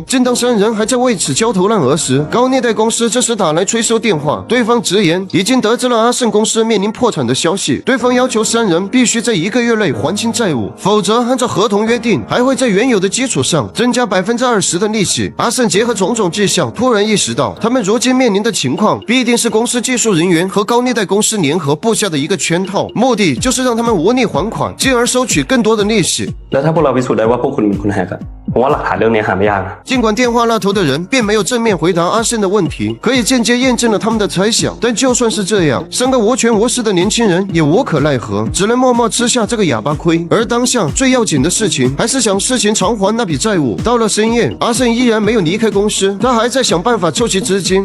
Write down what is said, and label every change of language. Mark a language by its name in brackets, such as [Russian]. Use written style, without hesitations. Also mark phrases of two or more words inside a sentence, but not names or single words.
[Chinese] 正当三人还在为此焦头烂额时，高利贷公司这时打来催收电话，对方直言已经得知了阿胜公司面临破产的消息，对方要求三人必须在1个月内还清债务，否则按照合同约定，还会在原有的基础上增加20%的利息。阿胜结合种种迹象，突然意识到他们如今面临的情况必定是公司技术人员和高利贷公司联合布下的一个圈套，目的就是让他们无力还款，进而收取更多的利息。 [Thai] แล้วถ้าพวกเราพิสูจน์ได้ว่าพวกคุณเป็นคนแฮกอะผมว่าหลักฐานเรื่องนี้หาไม่ยากนะ [Chinese] 尽管电话那头的人并没有正面回答阿胜的问题，可以间接验证了他们的猜想。但就算是这样，3个无权无势的年轻人也无可奈何，只能默默吃下这个哑巴亏。而当下最要紧的事情，还是想事情偿还那笔债务。到了深夜，阿胜依然没有离开公司，他还在想办法凑齐资金。